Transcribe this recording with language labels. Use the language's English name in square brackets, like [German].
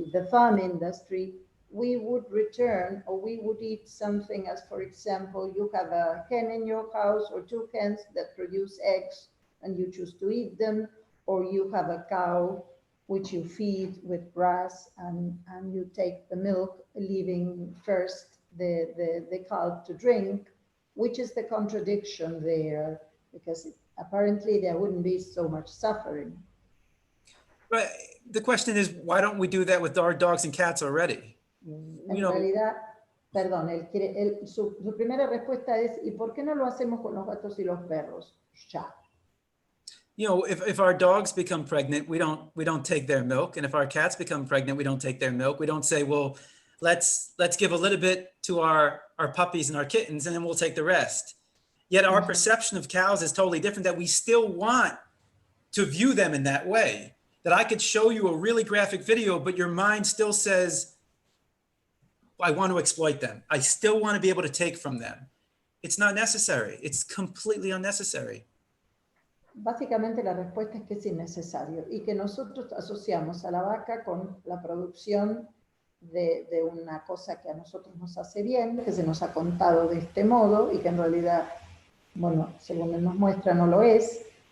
[English] farm industry, we would return or we would eat something as, for example, you have a hen in your house or 2 hens that produce eggs and you choose to eat them, or you have a cow which you feed with grass and you take the milk, leaving first the calf to drink. Which is the contradiction there? Because apparently there wouldn't be so much suffering. But the question is, why don't we do that with our dogs and cats already? [Spanish] En realidad, perdón, su primera respuesta es, ¿y por qué no lo hacemos con los gatos y los perros? Ya. [English] You know, if our dogs become pregnant, we don't take their milk, and if our cats become pregnant, we don't take their milk. We don't say, well, let's give a little bit to our puppies and our kittens, and then we'll take the rest. Yet our perception of cows is totally different, that we still want to view them in that way. That I could show you a really graphic video, but your mind still says, I want to exploit them. I still want to be able to take from them. It's not necessary. It's completely unnecessary. [Spanish] Básicamente la respuesta es que es innecesario y que nosotros asociamos a la vaca con la producción de una cosa que a nosotros nos hace bien, que se nos ha contado de este modo y que en realidad, bueno, según él nos muestra, no lo es.